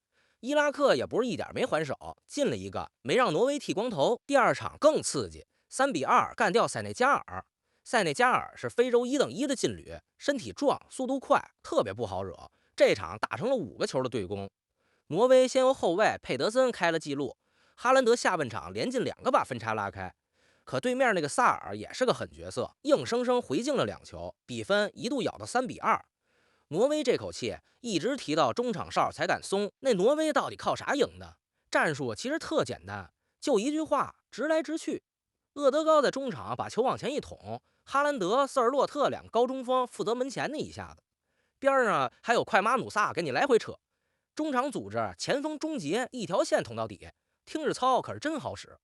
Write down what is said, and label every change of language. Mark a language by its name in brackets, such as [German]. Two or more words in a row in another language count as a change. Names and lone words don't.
[Chinese] 伊拉克也不是一點沒還手，進了1個，沒讓挪威剃光頭。第2場更刺激， 3-2幹掉塞內加爾。塞內加爾是非洲1等1的劲旅，身体壯，速度快，特別不好惹。這場打成了5個球的对攻。挪威先由後衛佩德森開了紀錄，哈蘭德下半場連進2個把分差拉開。可对面那個薩爾也是個狠角色，硬生生回敬了2球，比分一度咬到3-2。挪威这口气一直提到中场哨才敢鬆。那挪威到底靠啥贏的？戰術其實特簡單，就一句話，直來直去。厄德高在中場把球往前一捅，哈蘭德、瑟爾洛特2個高中鋒負責門前那一下子，邊上還有快馬努薩給你來回扯。中場組織，前鋒終結，一條線捅到底，聽着糙，可是真好使。